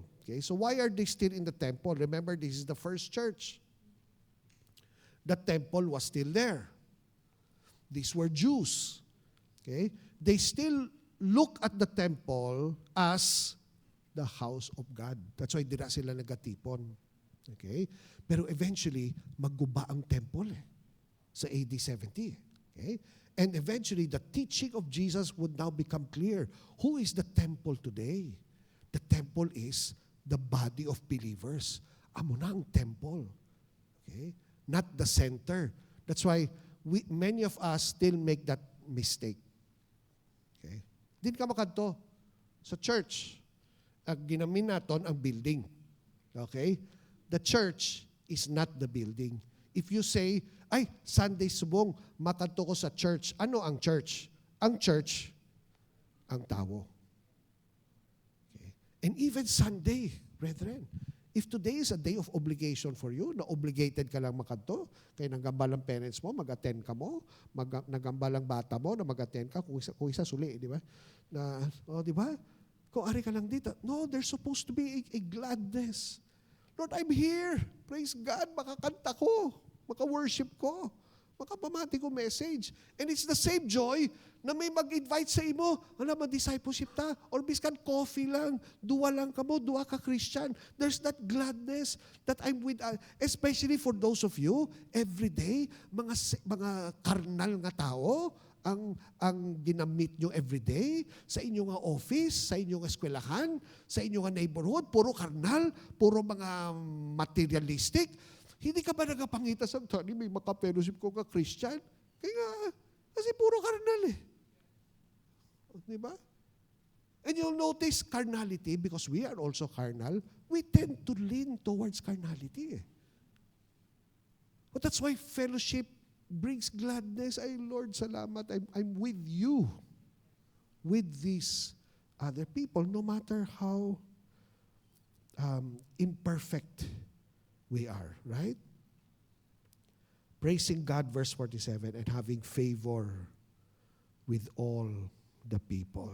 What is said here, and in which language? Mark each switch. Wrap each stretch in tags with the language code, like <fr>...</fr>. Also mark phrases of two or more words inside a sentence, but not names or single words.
<en>Okay, so why are they still in the temple? Remember, this is the first church. The temple was still there. These were Jews. Okay, they still look at the temple as the house of God. That's why</en> <hil>dira sila nagatipon. Okay, pero eventually magguba ang temple sa AD 70.</hil> <en>Okay, and eventually the teaching of Jesus would now become clear. Who is the temple today? The temple is the body of believers.</en> <hil>Amo na ang temple. Okay?</hil> <en>Not the center. That's why many of us still make that mistake. Okay?</en> <hil>Din ka makanto sa church. Ginamin naton ang building. Okay?</hil> <en>The church is not the building. If you say,</en> <hil>ay, Sunday subong, makanto ko sa church. Ano ang church? Ang church, ang tao.</hil> <en>And even Sunday, brethren, if today is a day of obligation for you,</en> <hil>na obligated ka lang makanto, kaya nagambal ang parents mo, mag-attend ka mo, nagambal ang bata mo na mag-attend ka, kung isa suli, di ba? Di ba? Kung ari ka lang dito.</hil> <en>No, there's supposed to be a gladness. Lord, I'm here. Praise God,</en> <hil>makakanta ko, maka-worship ko, makapamati ko message.</hil> <en>And it's the same joy</en> <hil>na may mag-invite sa imo, discipleship ta, or biskan coffee lang, duwa lang ka mo, duwa ka Christian.</hil> <en>There's that gladness that I'm with, especially for those of you, every day,</en> <hil>mga karnal nga tao, ang ginamit nyo</hil> <en>every day,</en> <hil>sa inyong nga office, sa inyong eskwelahan, sa inyong nga neighborhood, puro karnal, puro mga materialistic. Hindi ka ba nagapangita sa tani, may maka-fellowship ko ka Christian? Kaya kasi puro karnal eh. Di ba?</hil> <en>And you'll notice carnality, because we are also carnal, we tend to lean towards carnality. But that's why fellowship brings gladness.</en> <hil>Ay, Lord, salamat.</hil> <en>I'm with you, with these other people, no matter how imperfect we are, right? Praising God, verse 47, and having favor with all the people.</en>